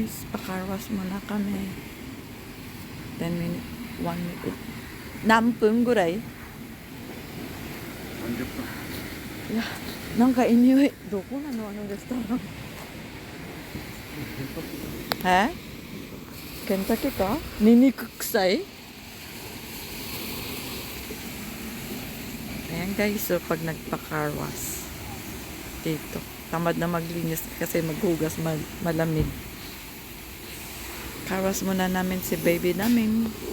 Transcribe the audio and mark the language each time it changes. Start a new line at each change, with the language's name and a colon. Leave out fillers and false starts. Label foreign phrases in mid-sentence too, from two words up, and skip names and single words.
Filipino: pa-carwash muna kami.
English: 10 minutes, 1 minute.
Japanese: 何分ぐらい? 30分。いや、なんかいい匂い。どこなのあのレストラン。Kentucky ka? Ninik kusay?
Filipino: Ayan guys, so pag nagpa-carwash dito, tamad na maglinis kasi maghugas malamig. Carwash muna namin si baby namin.